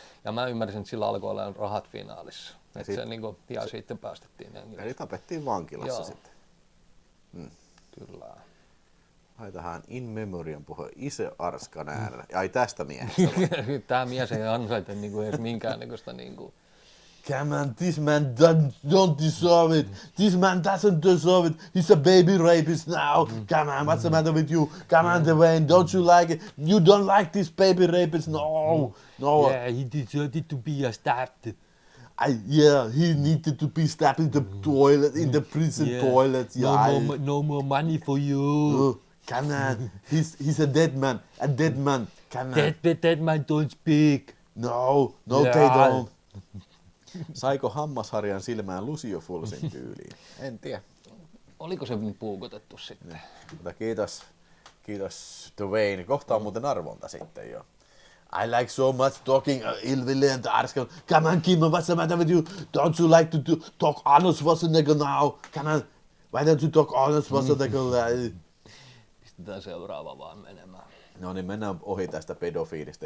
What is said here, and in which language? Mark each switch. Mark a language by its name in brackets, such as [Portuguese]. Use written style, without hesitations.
[Finnish] Ja mä ymmärsin, että sillä alkoi olla rahat finaalissa. Että se niin kuin, ja sitten päästettiin. Eli tapettiin vankilassa sitten. Kyllä. Laitahan in memoriam puhua Ise Arskan äänellä. Ai tästä miehestä. Tämä mies ei ansaita niin kuin edes minkäännäköistä niin kuin... [English] Come on, this man don't deserve it. This man doesn't deserve it. He's a baby rapist now. Come on, what's the matter with you? Come on, Dwayne, don't you like it? You don't like this baby rapist? No. Yeah, he deserved to be stabbed. Yeah, he needed to be stabbed in the toilet, in the prison toilet. Yeah. No more money for you. Come on, he's a dead man. A dead man. Come on. Dead man don't speak. No, they don't. [Finnish] Saiko Hammasharjan silmään Lucio Fulsin tyyliin? En tiedä. Oliko se puukotettu sitten? Mutta kiitos Dwayne. Kohta on muuten arvonta sitten jo. [English] I like so much talking Ilville and Arskan. Come on, Kimmo, what's the matter with you? Don't you like to talk Arnold Schwarzenegger now? Come on, why don't you talk Arnold Schwarzenegger? [Finnish] Pistetään seuraava vaan menemään. No niin, mennään ohi tästä pedofiilista.